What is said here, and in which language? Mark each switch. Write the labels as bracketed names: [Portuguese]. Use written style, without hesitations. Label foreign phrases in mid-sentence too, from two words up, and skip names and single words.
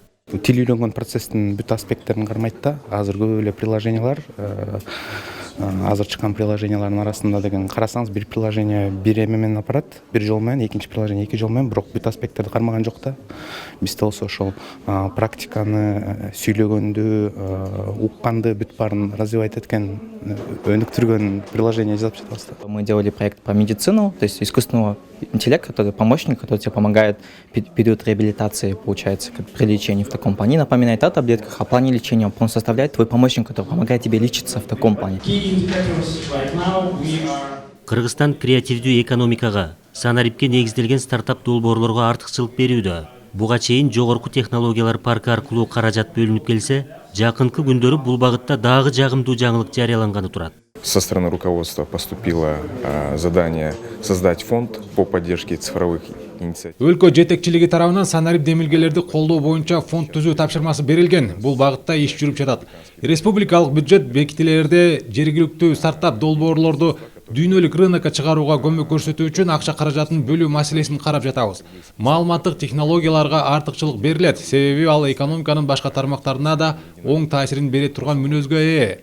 [Kyrgyz] Тил үйрөнгөн процесстин бүт аспекттерин кармайт да. Азыр көп эле приложениялар, азыр чыккан приложениялардын арасында деген карасаңыз, бир приложение бир эме менен апарат, бир жол менен, экинчи приложение эки жол менен, бирок бүт аспекттерди кармаган жок да. Бизде болсо ошол практиканы, сүйлөгөндү, укканды бүт баарын развивать эткен, өнүктүргөн приложение жасап жатабыз. [Russian] Мы делали проект по медицину, то есть искусственного интеллекта, который помощник, который тебе помогает в период реабилитации, получается, при лечении в таком плане. Напоминает о таблетках, о плане лечения. Он составляет твой помощник, который помогает тебе лечиться в таком плане. [Kyrgyz] Кыргызстан креативдүү экономикага, санарипке негизделген стартап долбоорлорго артыкчылык берүүдө. Буга чейин жогорку технологиялар паркы аркылуу каражат бөлүнүп келсе, жакынкы күндөрү бул багытта дагы жагымдуу жаңылык жарыяланганы турат. [Russian] Со стороны руководства поступило задание создать фонд по поддержке цифровых инициатив. [Kyrgyz] Өлкө жетекчилиги тарабынан санарип демилгелерди колдоо боюнча фонд түзүү тапшырмасы берилген. Бул багытта иш жүрүп жатат. Республикалык бюджет бекитилерде жергиликтүү стартап долбоорлорду дүйнөлүк рынокко чыгарууга көмөк көрсөтүү үчүн акча каражатын бөлүү маселесин карап жатабыз. Маалыматтык технологияларга артыкчылык берилет, себеби ал экономиканын башка тармактарына да оң таасирин бере турган мүнөзгө ээ.